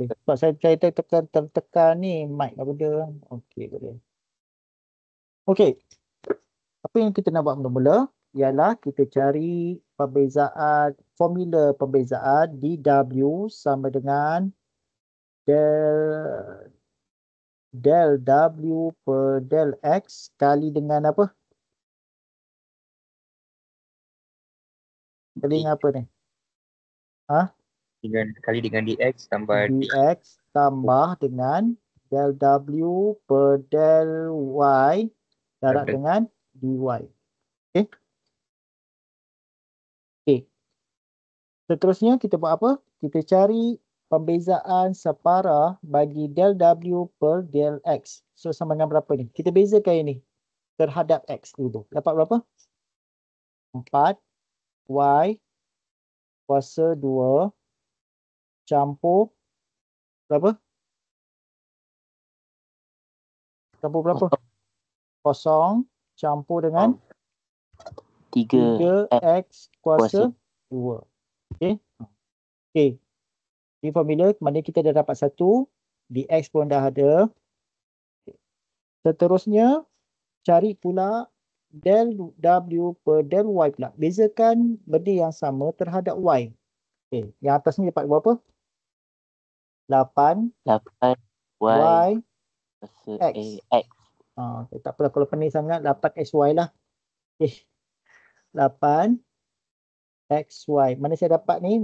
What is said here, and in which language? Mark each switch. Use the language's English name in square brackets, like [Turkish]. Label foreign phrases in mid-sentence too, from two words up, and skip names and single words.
[Malay] Sebab saya tertekan ni mic apa benda. Okay, boleh. Okay. Apa yang kita nak buat mula-mula ialah kita cari perbezaan, formula perbezaan dW sama dengan del del W per del X kali dengan apa? Kali dengan apa ni? Ha? Kali dengan dx tambah dx tambah dengan del W per del Y darab dengan dy. Okey. Okey. Seterusnya kita buat apa? Kita cari pembezaan separa bagi del W per del X. So sama dengan berapa ni? Kita bezakan ini terhadap X dulu. Dapat berapa? 4 Y kuasa 2 campur berapa? Campur berapa? 0 campur dengan 3x kuasa 2. Okey. Okey. Ini formula mana kita dah dapat 1, dx pun dah ada. Seterusnya cari pula del W per del Y pula. Bezakan benda yang sama terhadap Y. Okey, yang atas ni dapat berapa? 8 Y X. Okay, tak apalah kalau pening sangat 8XY lah. Okey. 8 XY. Mana saya dapat ni?